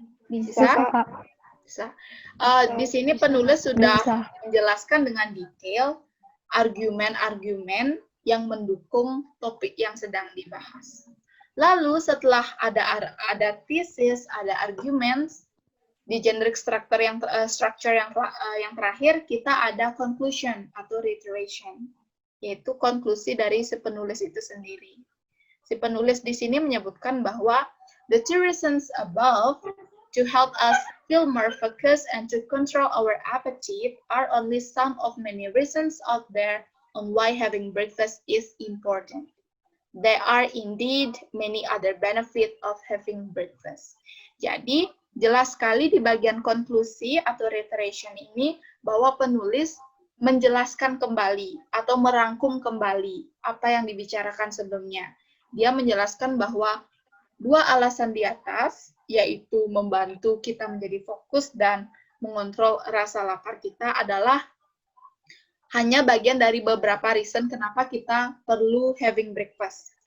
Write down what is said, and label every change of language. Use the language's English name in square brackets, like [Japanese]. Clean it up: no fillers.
[Indonesian] Bisa? Bisa. Di sini penulis sudah menjelaskan dengan detail argumen-argumen yang mendukung topik yang sedang dibahas. Lalu setelah ada thesis, ada arguments, di generic structure yang terakhir kita ada conclusion atau reiteration, yaitu konklusi dari si penulis itu sendiri. Si penulis di sini menyebutkan bahwa [English] the two reasons above to help us feel more focused and to control our appetite are only some of many reasons out there on why having breakfast is important. There are indeed many other benefits of having breakfast. [Indonesian] Jadi, jelas sekali di bagian konklusi atau reiteration ini bahwa penulis menjelaskan kembali atau merangkum kembali apa yang dibicarakan sebelumnya. Dia menjelaskan bahwa dua alasan di atas, yaitu membantu kita menjadi fokus dan mengontrol rasa lapar kita adalah hanya bagian dari beberapa reason kenapa kita perlu having breakfast.